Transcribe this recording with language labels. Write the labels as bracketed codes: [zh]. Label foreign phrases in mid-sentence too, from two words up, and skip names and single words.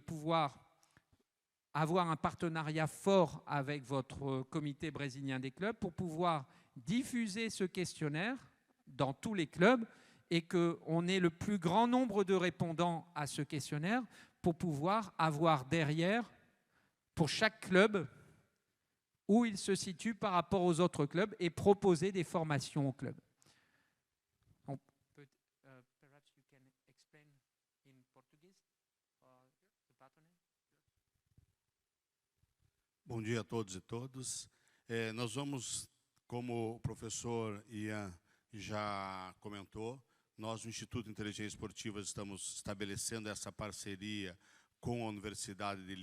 [fr] pouvoir avoir un partenariat fort avec votre comité brésilien des clubs pour pouvoir diffuser ce questionnaire dans tous les clubs et qu'on ait le plus grand nombre de répondants à ce questionnaire pour pouvoir avoir derrière, pour chaque club, où il se situe par rapport aux autres clubs et proposer des formations au club. [pt] Bom dia a todos e todas. Nós vamos, como o professor Ian já comentou, nós, no Instituto Inteligência Esportiva, estamos estabelecendo essa parceria com a Universidade de